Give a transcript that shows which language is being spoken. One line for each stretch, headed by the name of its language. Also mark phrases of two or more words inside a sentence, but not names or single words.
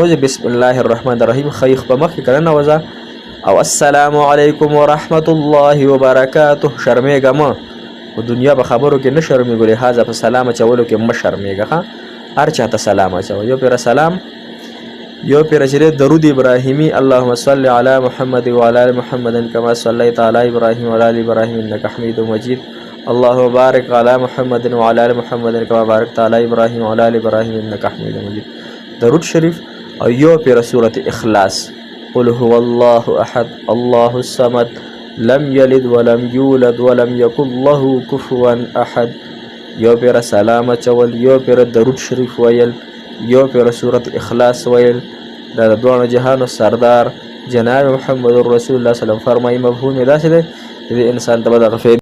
Pashto: نوځي
Arabic: بسم الله الرحمن الرحیم
Pashto: خیخ په مخ کې کړه نوځه او
Arabic: السلام علیکم ورحمت الله وبرکاته
Pashto: شرمېږه ما په دنیا په خبرو کې نه شرمېږو لهذا په سلام اچولو کې مه شرمېږه ها هر چاته سلام اچوه یو پیر سلام یو پیر چې درود ابراهیمی
Arabic: اللهم صل علی محمد وعلى ال محمد كما صليت على ابراهيم وعلى ال ابراهيم انك حميد مجيد اللهم بارك على محمد وعلى ال محمد كما باركت على ابراهيم وعلى ال ابراهيم انك حميد
Pashto: مجيد درود شریف او یو پیر سورۃ اخلاص
Arabic: قل هو الله احد الله الصمد لم يلد ولم يولد ولم يكن له كفوا احد
Pashto: یو پیر سلام چول یو پیر درود شریف ویل یو پیر سورۃ اخلاص ویل دا د دوه جهانو سردار جناب محمد رسول الله
Arabic: صلی الله علیه وسلم
Pashto: فرمایي مفهوم دا څه دی چې انسان ته به دغه